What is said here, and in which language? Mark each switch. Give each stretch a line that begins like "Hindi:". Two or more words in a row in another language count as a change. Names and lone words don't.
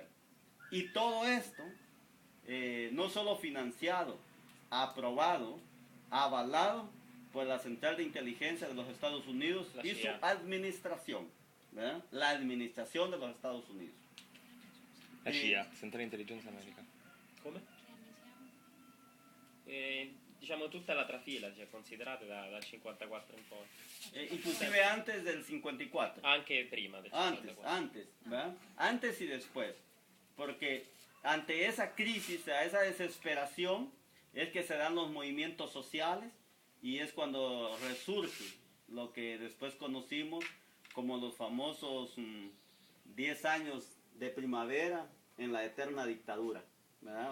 Spanish: Y todo esto, no solo financiado, aprobado, avalado por la Central de Inteligencia de los Estados Unidos y su administración, ¿verdad? La administración de los Estados Unidos.
English: La CIA, Central Intelligence America.
Italian: Come? Diciamo tutta la trafila, cioè, considerate dal 54 in poi.
Spanish: Inclusive antes del 54.
Italian: Anche prima del 54.
Spanish: Antes, ¿verdad? Antes y después. Porque ante esa crisis, a esa desesperación, es que se dan los movimientos sociales y es cuando resurge lo que después conocimos como los famosos 10 años de primavera en la eterna dictadura, ¿verdad?